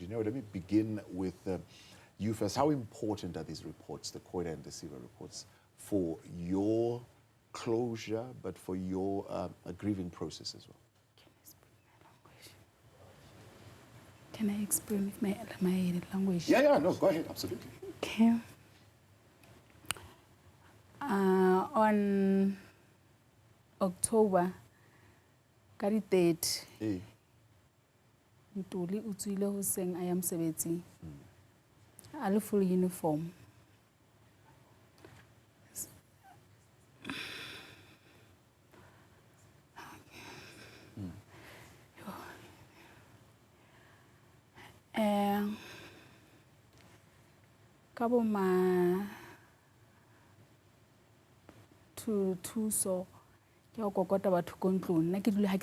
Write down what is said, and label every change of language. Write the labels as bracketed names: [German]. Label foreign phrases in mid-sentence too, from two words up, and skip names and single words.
[English] Dineo, let me begin with you first. How important are these reports, the COIDA and the PSIRA reports, for your closure, but for your grieving process as well? Can I explain with my language? Yeah, no, go ahead, absolutely. Okay. On October, [Southern Sotho] ka di 3rd, Ntuli o tswile hoseng a ya mosebetsing. A le [English] full uniform. [Southern Sotho] Kabo ma to so ke o kokota batho ko ntlong nna ke dula ha ke